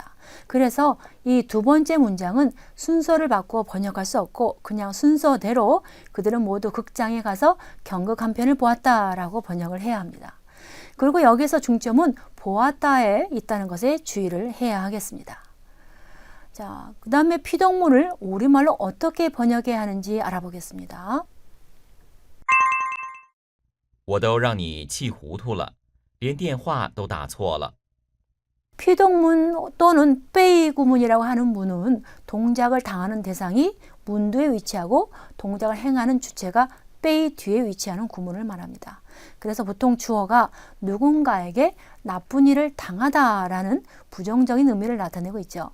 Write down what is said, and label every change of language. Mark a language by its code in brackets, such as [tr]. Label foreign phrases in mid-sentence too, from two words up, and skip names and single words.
[ko] 그래서 이 두 번째 문장은 순서를 바꾸어 번역할 수 없고 그냥 순서대로 그들은 모두 극장에 가서 경극 한 편을 보았다라고 번역을 해야 합니다. 그리고 여기서 중점은 보았다에 있다는 것에 주의를 해야 하겠습니다. 자, 그 다음에 피동문을 우리말로 어떻게 번역해야 하는지 알아보겠습니다. [zh] 我都让你气糊涂了，连电话都打错了。 [ko] 피동문 또는 빼이 구문이라고 하는 문은 동작을 당하는 대상이 문 뒤에 위치하고 동작을 행하는 주체가 빼이 뒤에 위치하는 구문을 말합니다. 그래서 보통 주어가 누군가에게 나쁜 일을 당하다라는 부정적인 의미를 나타내고 있죠.